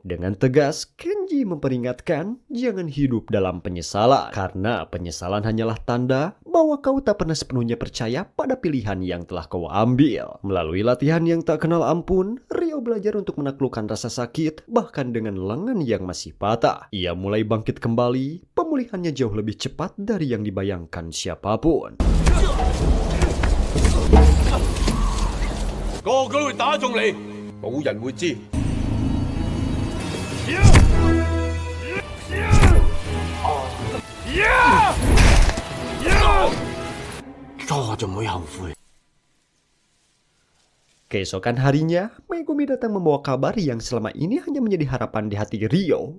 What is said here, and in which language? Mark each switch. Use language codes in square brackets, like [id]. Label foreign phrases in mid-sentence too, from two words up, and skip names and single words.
[id] Dengan tegas, Kenji memperingatkan jangan hidup dalam penyesalan, karena penyesalan hanyalah tanda bahwa kau tak pernah sepenuhnya percaya pada pilihan yang telah kau ambil. Melalui latihan yang tak kenal ampun, Ryo belajar untuk menaklukkan rasa sakit, bahkan dengan lengan yang masih patah. Ia mulai bangkit kembali, pemulihannya jauh lebih cepat dari yang dibayangkan siapapun. [yue] 個個都會打中你，冇人會知。 [id] Keesokan harinya, Megumi datang membawa kabar yang selama ini hanya menjadi harapan di hati Ryo.